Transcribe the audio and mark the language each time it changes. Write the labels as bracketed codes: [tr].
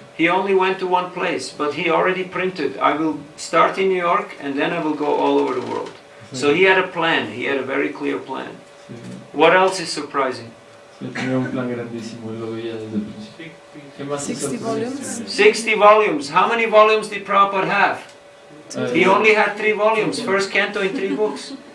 [en] He only went to one place, but he already printed, I will start in New York and then I will go all over the world. So he had a plan, he had a very clear plan. [es] Sí. [en] What else is surprising? [es] Él tenía un plan grandísimo, él lo veía desde el principio. ¿Qué más es [en] 60 volumes. 60 volumes. How many volumes did Prabhupada have? He only had 3 volumes, first canto in 3 books.